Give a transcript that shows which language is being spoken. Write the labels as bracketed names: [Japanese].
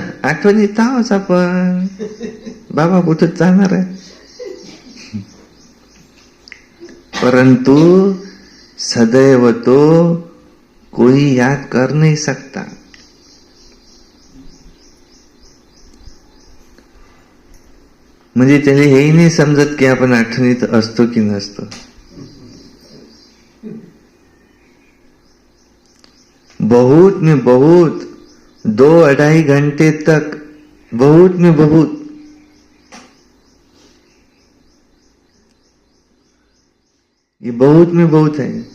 [Marathi] आठवण येत आहोत आपण, बाबा कुठे जाणार आहे? [Hindi] परंतु सदैव तो कोई याद कर नहीं सकता। [Marathi] म्हणजे त्याला हेही नाही समजत की आपण आठवणीत असतो की नसतो। [Hindi] बहुत में बहुत 2-2.5 घंटे तक, बहुत में बहुत ये बहुत में बहुत है।